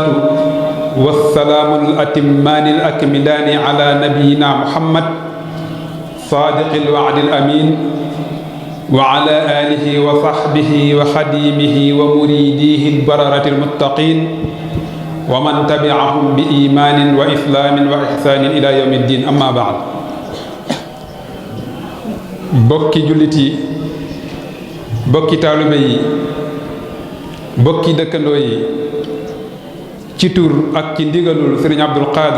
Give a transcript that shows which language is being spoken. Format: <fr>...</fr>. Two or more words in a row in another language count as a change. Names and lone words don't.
<ar>والسلام الأتمان الأكملان على نبينا محمد صادق الوعد الأمين وعلى آله وصحبه وخديمه ومريديه البررة المتقين ومن تبعهم بإيمان وإسلام وإحسان إلى يوم الدين أما بعد.</ar> <wo>bokki jullit yi, bokki taalibe yi, bokki dëkkandoo yi, ci tur ak ci ndigalul sëriñ Abdul Qadir</wo>